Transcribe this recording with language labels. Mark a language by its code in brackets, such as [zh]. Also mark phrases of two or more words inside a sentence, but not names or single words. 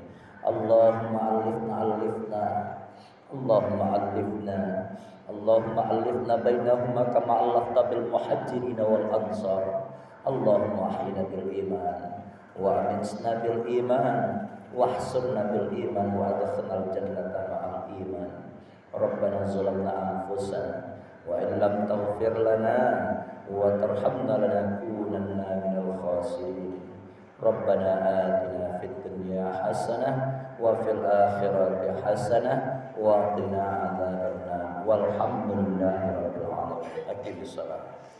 [ar] اللهم ألف اللهم ألف بينهما كما ألفت بين المهاجرين والأنصار. اللهم أحينا بالإيمان وأمتنا بالإيمان واحشرنا بالإيمان وأدخلنا الجنة مع الإيمان. ربنا ظلمنا أنفسنا وإن لم تغفر لنا وترحمنا لنكونن من الخاسرين. ربنا آتنا في الدنيا حسنة وفي الآخرة حسنة وقنا عذاب النار. والحمد لله رب العالمين. أقم الصلاة.